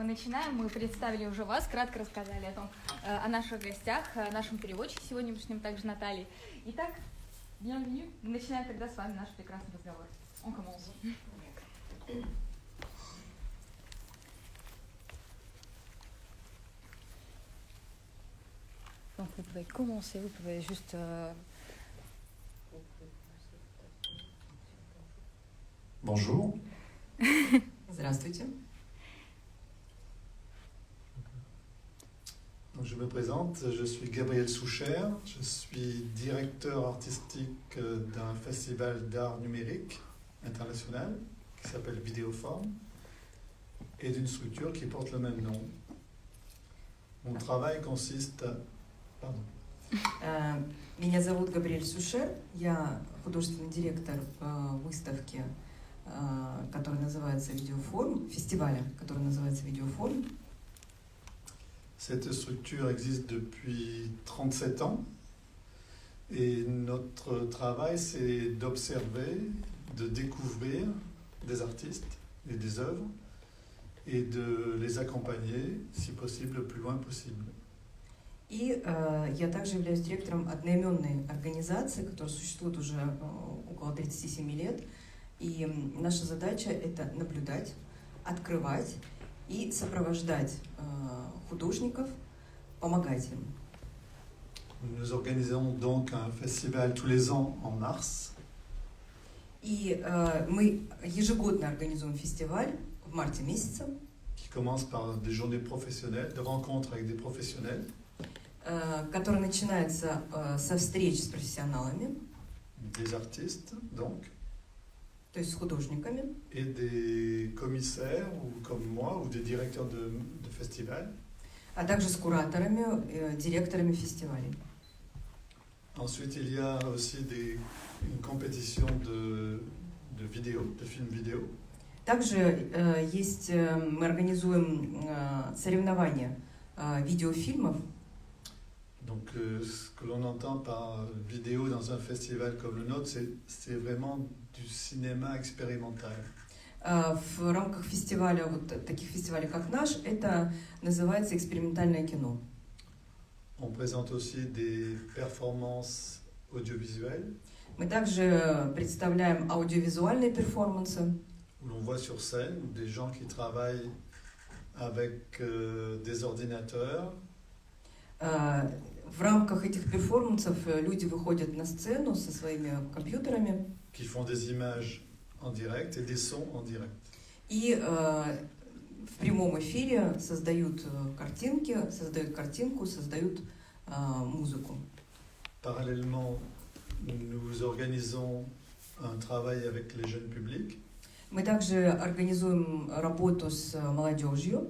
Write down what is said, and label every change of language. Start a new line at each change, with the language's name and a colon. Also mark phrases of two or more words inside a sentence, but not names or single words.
Russian: начинаем, мы представили уже вас, кратко рассказали о том, о наших гостях, о нашем переводчике сегодняшнем, также Наталье. Итак, bienvenue. Мы начинаем тогда с вами наш прекрасный разговор.
French: On commence. Donc vous pouvez commencer, vous pouvez juste... Bonjour.
Russian: Здравствуйте.
French: Donc, je me présente, je suis Gabriel Soucher, je suis directeur artistique d'un festival d'art numérique international qui s'appelle Vidéoform et d'une structure qui porte le même nom. Mon travail consiste à... Pardon.
Russian: Меня зовут Габриэль Сушер, я художественный директор выставки, которая называется Видеоформ, фестиваля, который называется Видеоформ.
French: Cette structure existe depuis 37 ans et notre travail c'est d'observer, de découvrir des artistes et des œuvres et de les accompagner, si possible, le plus loin possible.
Russian: И я также являюсь директором одноименной организации, которая существует уже около 37 лет. И наша задача – это наблюдать, открывать и сопровождать художников, помогать им.
French: Nous organisons donc un festival tous les ans en mars.
Russian: И мы ежегодно организуем фестиваль в марте месяце,
French: Qui commence par des journées professionnelles, de rencontres avec des professionnels,
Russian: который начинается со встреч с профессионалами,
French: des artistes donc,
Russian: то есть с художниками,
French: et des commissaires ou comme moi ou des directeurs de festivals.
Russian: а также с кураторами, директорами фестивалей.
French: Ensuite, il y a aussi une compétition de vidéos, de films vidéo.
Russian: Также мы организуем соревнования видеофильмов.
French: Donc, ce que l'on entend par vidéo dans un festival comme le nôtre, c'est vraiment du cinéma expérimental.
Russian: В рамках фестиваля, вот таких фестивалей, как наш, это называется экспериментальное кино.
French: On présente aussi des performances audiovisuelles.
Russian: Мы также представляем аудиовизуальные перформансы,
French: Où l'on voit sur scène des gens qui travaillent avec des ordinateurs.
Russian: В рамках этих перформансов люди выходят на сцену со своими компьютерами.
French: Qui font des images en direct et des sons en direct.
Russian: И в прямом эфире создают картинку, создают музыку.
French: Parallèlement, nous organisons un travail avec les jeunes publics.
Russian: Мы также организуем работу с молодежью.